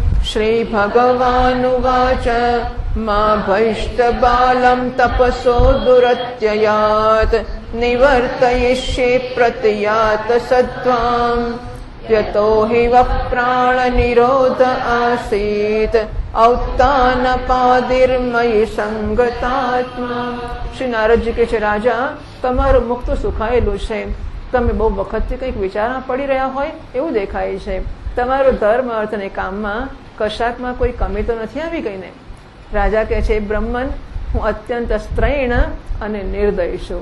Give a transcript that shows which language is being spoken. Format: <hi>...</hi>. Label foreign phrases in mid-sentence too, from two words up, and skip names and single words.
<sa>श्रीभगवानुवाच मा भैष्टबालं तपसो दुरत्ययात् निवर्तयिष्ये प्रतियात सत्त्वाम् यतो हि वः प्राणनिरोध आसीत् औत्तानपादिर्मयि संगतात्मा।</sa> <gu>શ્રી નારદજી કહે છે, રાજા તમારું મુખ તો સુખાયેલું છે, તમે બહુ વખતથી કંઈક વિચારમાં પડી રહ્યા હોય એવું દેખાય છે. તમારો ધર્મ અર્થ અને કામમાં કશાકમાં કોઈ કમી તો નથી આવી ગઈ ને? રાજા કહે છે, બ્રહ્મન હું અત્યંત સ્ત્રૈણ અને નિર્દય છું.</gu>